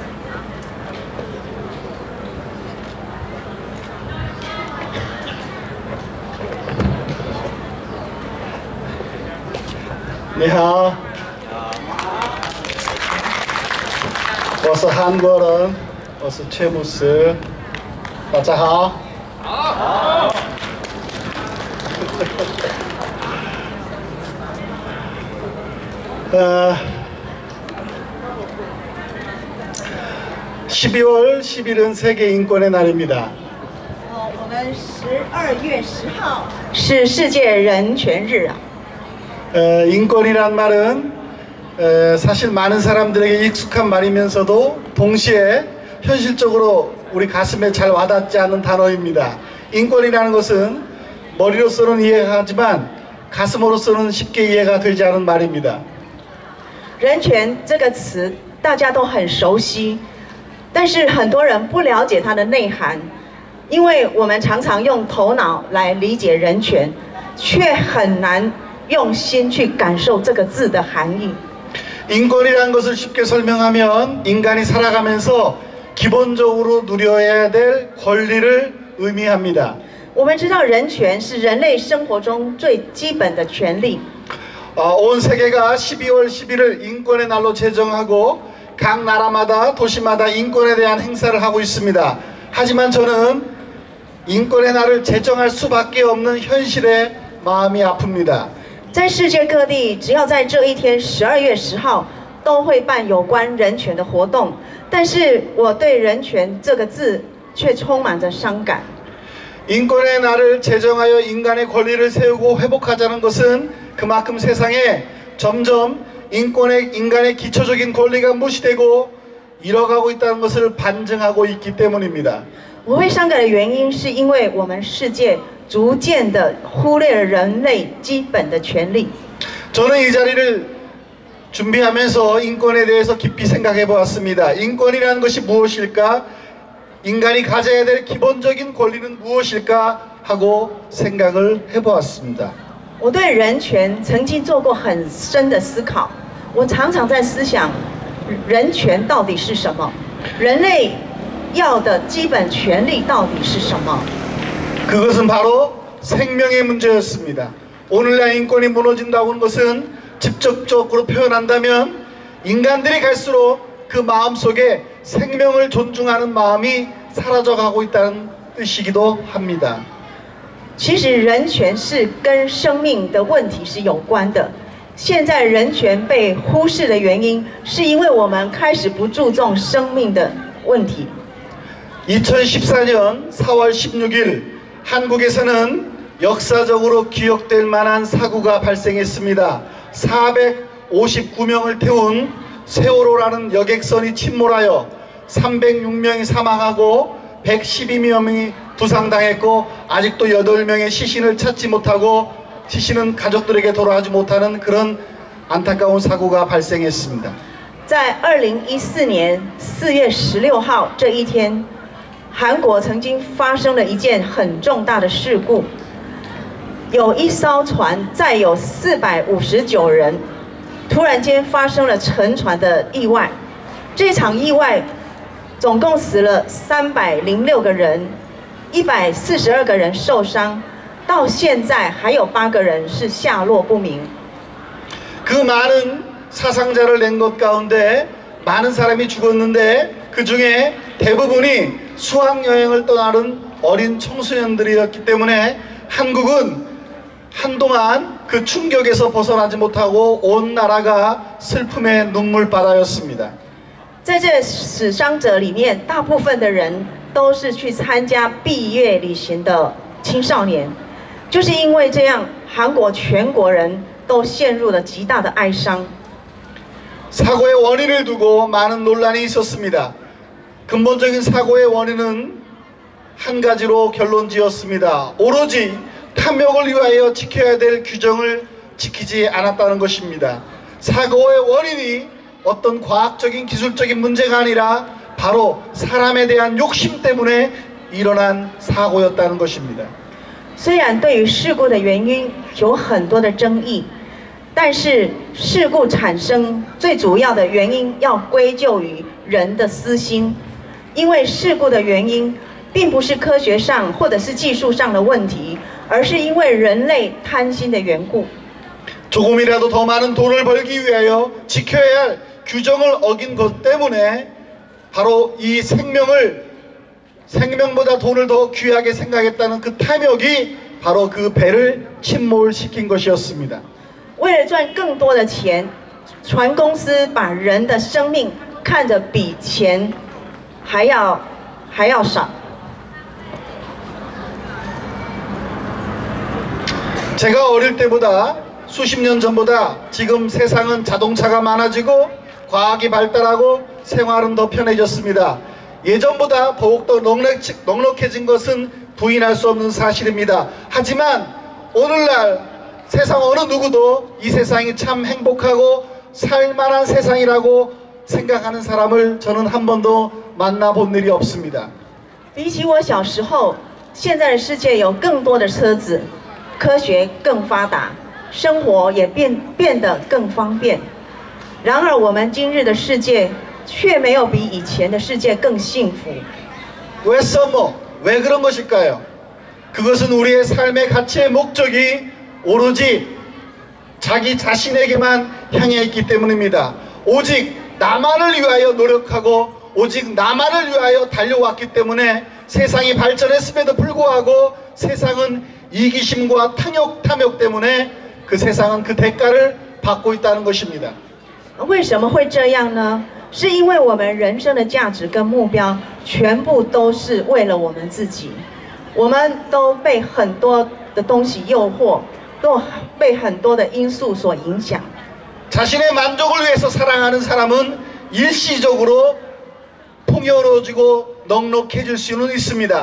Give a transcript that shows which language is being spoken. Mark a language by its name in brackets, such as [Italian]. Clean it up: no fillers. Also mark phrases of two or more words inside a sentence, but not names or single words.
[Chinese] 你好，我是韩国人，我是崔牧师，大家好。 [Korean] 好。12월 10일은 세계 인권의 날입니다. [Chinese] 我们12月10号是世界人权日啊。 [Korean] 인권이란 말은 사실 많은 사람들에게 익숙한 말이면서도 동시에 현실적으로 우리 가슴에 잘 와닿지 않는 단어입니다. 인권이라는 것은 머리로서는 이해하지만 가슴으로서는 쉽게 이해가 되지 않은 말입니다. [Chinese] 人权这个词大家都很熟悉，但是很多人不了解它的内涵，因为我们常常用头脑来理解人权，却很难 用心去感受这个字的含义。 [Korean] 인권이라는 것을 쉽게 설명하면 인간이 살아가면서 기본적으로 누려야 될 권리를 의미합니다. [Chinese] 我们知道人权是人类生活中最基本的权利。 [Korean] 온 세계가 12월 10일을 인권의 날로 제정하고 각 나라마다 도시마다 인권에 대한 행사를 하고 있습니다. 하지만 저는 인권의 날을 제정할 수밖에 없는 현실에 마음이 아픕니다. [Chinese] 在世界各地，只要在这一天12月10号，都会办有关人权的活动。但是我对人权这个字却充满着伤感。 [Korean] 인권의 날을 제정하여 인간의 권리를 세우고 회복하자는 것은 그만큼 세상에 점점 인간의 기초적인 권리가 무시되고 잃어가고 있다는 것을 반증하고 있기 때문입니다. [Chinese] 我会伤感的原因，是因为我们世界 逐渐的忽略了人类基本的权利。 [Korean] 저는 이 자리를 준비하면서 인권에 대해서 깊이 생각해 보았습니다. 인권이라는 것이 무엇일까? 인간이 가져야 될 기본적인 권리는 무엇일까? 하고 생각을 해 보았습니다. [Chinese] 我对人权曾经做过很深的思考。我常常在思想，人权到底是什么？人类要的基本权利到底是什么？ [Korean] 그것은 바로 생명의 문제였습니다. 오늘날 인권이 무너진다고 하는 것은 직접적으로 표현한다면 인간들이 갈수록 그 마음속에 생명을 존중하는 마음이 사라져가고 있다는 뜻이기도 합니다. [Chinese] 其实人权是跟生命的问题是有关的。现在人权被忽视的原因，是因为我们开始不注重生命的问题。 [Korean] 2014년 4월 16일 한국에서는 역사적으로 기억될 만한 사고가 발생했습니다. 459명을 태운 세월호라는 여객선이 침몰하여 306명이 사망하고 112명이 부상당했고 아직도 8명의 시신을 찾지 못하고 시신은 가족들에게 돌아가지 못하는 그런 안타까운 사고가 발생했습니다. [Chinese] 在2014年4月16号这一天，韩国曾经发生了一件很重大的事故，有一艘船载有459人，突然间发生了沉船的意外。这场意外总共死了306个人，142个人受伤，到现在还有8个人是下落不明。 [Korean] 그 많은 사상자를 낸 것 가운데 많은 사람이 죽었는데 그 중에 대부분이 수학여행을 떠나는 어린 청소년들이었기 때문에 한국은 한동안 그 충격에서 벗어나지 못하고 온 나라가 슬픔의 눈물바다였습니다. [Chinese] 在这死伤者里面，大部分的人都是去参加毕业旅行的青少年，就是因为这样，韩国全国人都陷入了极大的哀伤。 [Korean] 사고의 원인을 두고 많은 논란이 있었습니다. 근본적인 사고의 원인은 한 가지로 결론지었습니다. 오로지 탐욕을 위하여 지켜야 될 규정을 지키지 않았다는 것입니다. 사고의 원인이 어떤 과학적인 기술적인 문제가 아니라 바로 사람에 대한 욕심 때문에 일어난 사고였다는 것입니다. [Chinese] 虽然对于事故的原因有很多的争议，但是事故产生最主要的原因要归咎于人的私心，因为事故的原因并不是科学上或者是技术上的问题，而是因为人类贪心的缘故。 [Korean] 조금이라도 더 많은 돈을 벌기 위하여 지켜야 할 규정을 어긴 것 때문에 바로 이 생명보다 돈을 더 귀하게 생각했다는 그 탐욕이 바로 그 배를 침몰시킨 것이었습니다. [Chinese] 为了赚更多的钱，船公司把人的生命看得比钱还要少。 [Korean] 제가 어릴 때보다 수십 년 전보다 지금 세상은 자동차가 많아지고 과학이 발달하고 생활은 더 편해졌습니다. 예전보다 더욱더 넉넉해진 것은 부인할 수 없는 사실입니다. 하지만 오늘날 세상 어느 누구도 이 세상이 참 행복하고 살만한 세상이라고 생각하는 사람을 저는 한 번도 만나본 일이 없습니다. [Chinese] 比起我小时候，现在的世界有更多的车子，科学更发达，生活也变得更方便。然而，我们今日的世界却没有比以前的世界更幸福。 [Korean] 왜 그런 것일까요? 그것은 우리의 삶의 가치의 목적이 오로지 자기 자신에게만 향해 있기 때문입니다. 오직 나만을 위하여 노력하고 오직 나만을 위하여 달려왔기 때문에 세상이 발전했음에도 불구하고 세상은 이기심과 탐욕 때문에 그 세상은 그 대가를 받고 있다는 것입니다. [Chinese] 为什么会这样呢？是因为我们人生的价值跟目标全部都是为了我们自己，我们都被很多的东西诱惑，都被很多的因素所影响。 [Korean] 자신의 만족을 위해서 사랑하는 사람은 일시적으로 풍요로워지고 넉넉해질 수는 있습니다.